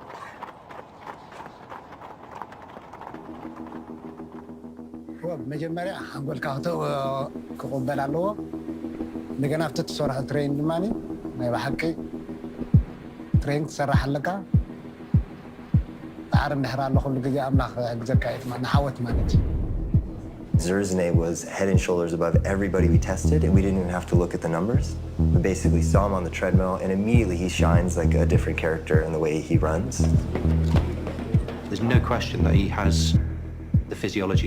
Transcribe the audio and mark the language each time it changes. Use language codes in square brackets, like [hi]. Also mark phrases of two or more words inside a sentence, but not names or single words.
[ti] መጀመሪያ አንጎልካ ክቕበል ኣለዎ እንደገና ኣብቲ ትሰርሖ ትሬን ድማኒ ናይ ብሓቂ ትሬን ትሰርሕ ኣለካ ጣዕሪ እንድሕር ኣሎ ኩሉ ግዜ ኣምላኽ ክሕግዘካ እዩ ንሓወት ማለት እዩ [en] Zerzine was head and shoulders above everybody we tested, and we didn't even have to look at the numbers. We basically saw him on the treadmill, and immediately he shines like a different character in the way he runs. There's no question that he has the physiology.